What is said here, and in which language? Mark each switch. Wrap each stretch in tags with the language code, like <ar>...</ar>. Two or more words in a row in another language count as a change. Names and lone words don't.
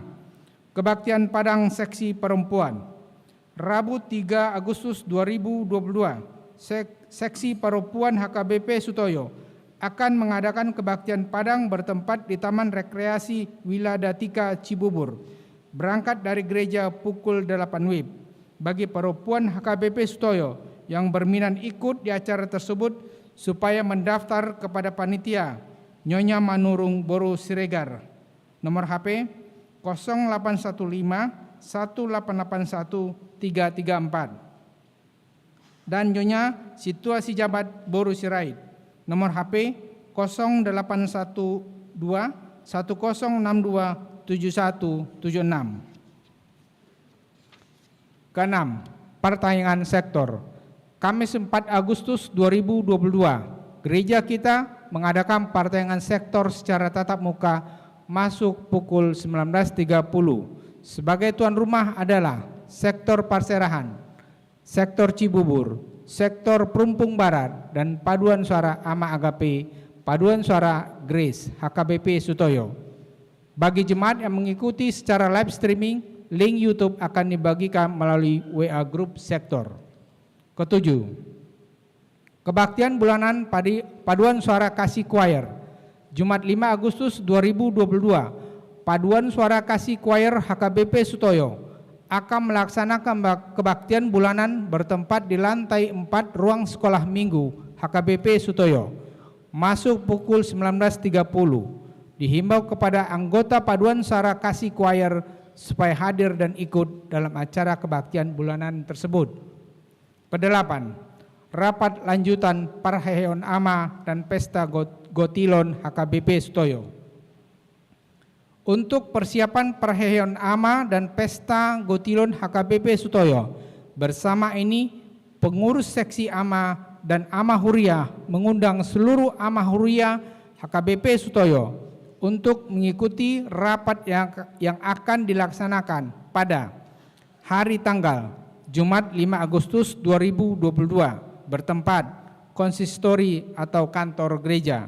<id>Kebaktian Padang Seksi Perempuan. Rabu 3 Agustus 2022, Seksi Perempuan HKBP Sutoyo akan mengadakan kebaktian Padang bertempat di Taman Rekreasi Wiladatika Cibubur. Berangkat dari gereja pukul 8 WIB. Bagi perempuan HKBP Sutoyo yang berminat ikut di acara tersebut supaya mendaftar kepada panitia Nyonya Manurung Boru Siregar, nomor HP 0815 1881 334, dan Nyonya Situasi Jabat Boru Sirait, nomor HP 0812 1062 7176. Keenam, pertanyaan sektor. Kamis 4 Agustus 2022, gereja kita mengadakan pertanyaan sektor secara tatap muka masuk pukul 19.30. Sebagai tuan rumah adalah sektor Parserahan, sektor Cibubur, sektor Perumpung Barat, dan paduan suara Ama Agape, paduan suara Grace, HKBP Sutoyo. Bagi jemaat yang mengikuti secara</id> <en>live streaming,</en> <id>link YouTube akan dibagikan melalui WA Group sektor. Ketujuh, kebaktian bulanan paduan suara kasih choir. Jumat 5 Agustus 2022, paduan suara kasih choir HKBP Sutoyo akan melaksanakan kebaktian bulanan bertempat di lantai 4 ruang sekolah minggu HKBP Sutoyo. Masuk pukul 19.30. Dihimbau kepada anggota paduan suara kasih choir supaya hadir dan ikut dalam acara kebaktian bulanan tersebut. Kedelapan, rapat lanjutan Parheon Ama dan Pesta Gotilon HKBP Sutoyo. Untuk persiapan Parheon Ama dan Pesta Gotilon HKBP Sutoyo, bersama ini pengurus seksi Ama dan Ama Huria mengundang seluruh Ama Huria HKBP Sutoyo untuk mengikuti rapat yang akan dilaksanakan pada hari tanggal Jumat 5 Agustus 2022 bertempat konsistori atau kantor gereja.</id>